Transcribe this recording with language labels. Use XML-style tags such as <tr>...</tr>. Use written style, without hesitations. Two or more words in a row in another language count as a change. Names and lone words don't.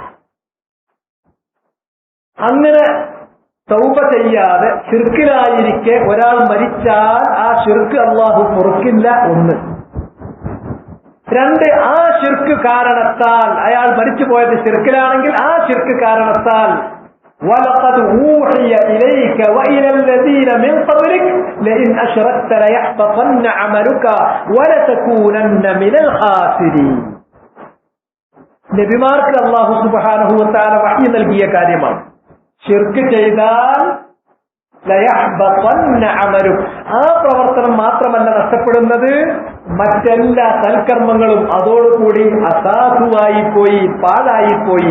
<ml>അങ്ങനെ തൗബ ചെയ്യാതെ ശിർക്കിലായിരിക്കെ ഒരാൾ മരിച്ചാൽ ആ ശിർക്ക് അല്ലാഹു പൊറുക്കില്ല. ഒന്ന്. രണ്ട്, ആ ശിർക്ക് കാരണത്താൽ അയാൾ മരിച്ചു പോയത് ശിർക്കിലാണെങ്കിൽ ആ ശിർക്ക് കാരണത്താൽ</ml> <ar>وَلَقَدْ أُوحِيَ إِلَيْكَ وَإِلَى الَّذِينَ مِنْ قَبْلِكَ لَئِنْ أَشْرَكْتَ لَيَحْبَطَنَّ عَمَلُكَ وَلَتَكُونَنَّ مِنَ الْخَاسِرِينَ.</ar> <ml>നബിമാർക്ക് അല്ലാഹു</ml> <ar>سبحانه وتعالى</ar> <ml>വഹി നൽകിയ കാര്യമാണ്. ശിർക്ക് ചെയ്താൽ</ml> <ar>ليحبطن عمل,</ar> <ml>ആ പ്രവർത്തനം മാത്രമല്ല നഷ്ടപ്പെടുന്നത്, മറ്റെല്ലാ സൽക്കർമ്മങ്ങളും അതോടുകൂടി അസാധുവായി പോയി, പാഴായിപ്പോയി.</ml>